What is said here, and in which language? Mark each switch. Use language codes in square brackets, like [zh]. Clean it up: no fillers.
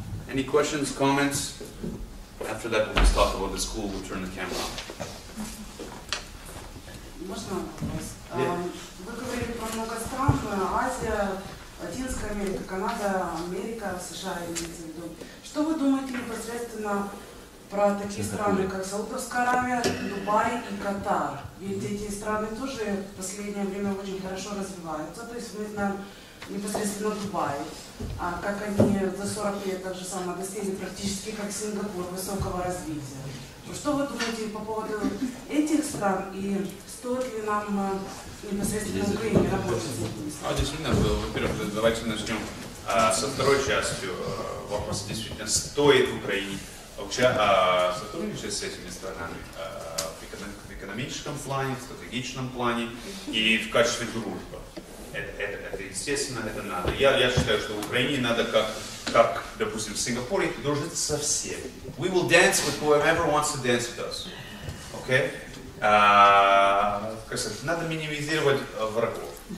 [en] Any questions, comments? After that, we'll just talk about the school. We'll turn the camera on. [ru] Можно вопрос? Вы говорили про много стран: Азия, Латинская Америка, Канада, Америка, США, имеется в виду. Что вы думаете непосредственно про такие страны, как Саудовская Аравия, Дубай и Катар? Ведь эти страны тоже в последнее время очень хорошо развиваются. То есть мы знаем непосредственно Дубай, как они за 40 лет так же самое достигли практически как Сингапур высокого развития. Что вы думаете по поводу этих стран и стоит ли нам непосредственно в Украине работать с этими? Действительно, во-первых, давайте начнем со второй частью вопроса. Действительно, стоит в Украине сотрудничать с этими странами в экономическом плане, в стратегическом плане и в качестве дружбы. Это естественно, это надо. Я считаю, что в Украине надо, как, допустим, в Сингапуре, дружить со всеми. [en] We will dance with whoever wants to dance with us. Okay? [ru] Надо минимизировать врагов.